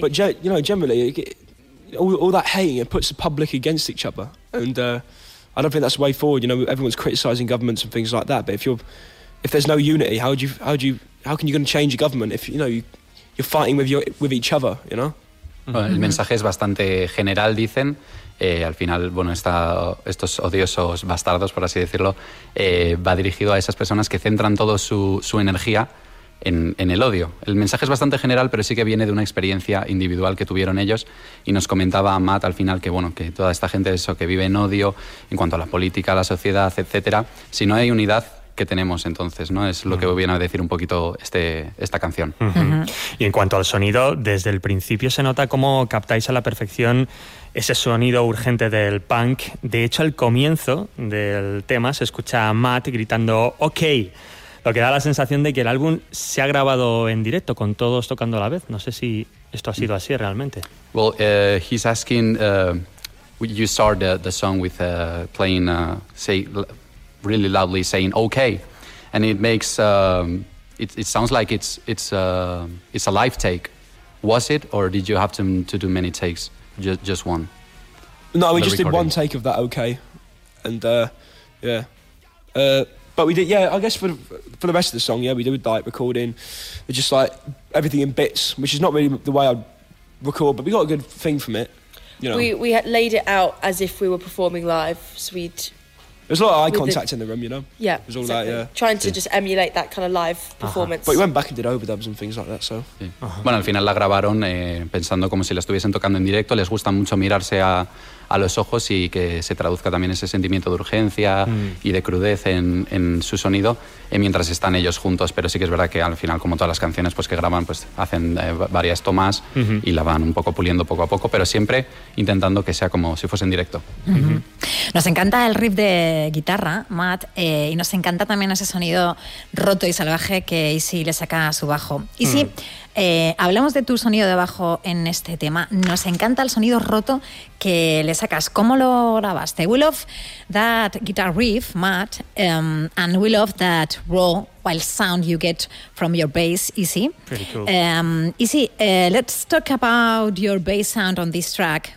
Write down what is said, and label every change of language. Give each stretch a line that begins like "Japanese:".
English: But generally, all that hating, it puts the public against each other, and I don't think that's the way forward. You know, everyone's criticising governments and things like that, but if there's no unity, how can you going to change a government if, you know, you're fighting with each other, you know?
Spanish: Bueno, el mensaje es bastante general, dicen. Al final, bueno, estos odiosos bastardos, por así decirlo, va dirigido a esas personas que centran toda su energía en el odio. El mensaje es bastante general, pero sí que viene de una experiencia individual que tuvieron ellos, y nos comentaba Matt al final que, bueno, que toda esta gente eso que vive en odio en cuanto a la política, a la sociedad, etcétera, si no hay unidad, que tenemos entonces, ¿no? Es lo que viene a decir un poquito esta canción. Y en cuanto al sonido, desde el principio se nota cómo captáis a la perfección ese sonido urgente del punk. De hecho, al comienzo del tema se escucha a Matt gritando OK, lo que da la sensación de que el álbum se ha grabado en directo con todos tocando a la vez. No sé si esto ha sido así realmente.
English: Well, he's asking, you start the song with playing, say, really loudly saying okay, and it makes it sounds like it's a live take. Was it, or did you have to do many takes? Just one? No, we just did one take of that okay, and but we did, I guess for the rest of the song, we did like recording just like everything in bits, which is not really the way I'd record, but we got a good thing from it, you know. We had laid it out as if we were performing live, so we'd... There's a lot of eye contact in the room, you know? Yeah, it was all exactly. Trying to just emulate that kind of live performance. But we went back and did overdubs and things like that, so... Yeah.
Spanish: Bueno, al final la grabaron pensando como si la estuviesen tocando en directo. Les gusta mucho mirarse a los ojos y que se traduzca también ese sentimiento de urgencia y de crudez en su sonido mientras están ellos juntos. Pero sí que es verdad que al final, como todas las canciones pues, que graban, pues hacen varias tomas y la van un poco puliendo poco a poco, pero siempre intentando que sea como si fuese en directo. Nos encanta el riff de guitarra, Matt, y nos encanta también ese sonido roto y salvaje que Izzy le saca a su bajo. Izzy, hablamos de tu sonido de bajo en este tema. Nos encanta el sonido roto que le sacas. ¿Cómo lo grabaste?
English: We love that guitar riff, Matt, and we love that raw, wild sound you get from your bass, Izzy. Pretty cool. Izzy, let's talk about your bass sound on this track.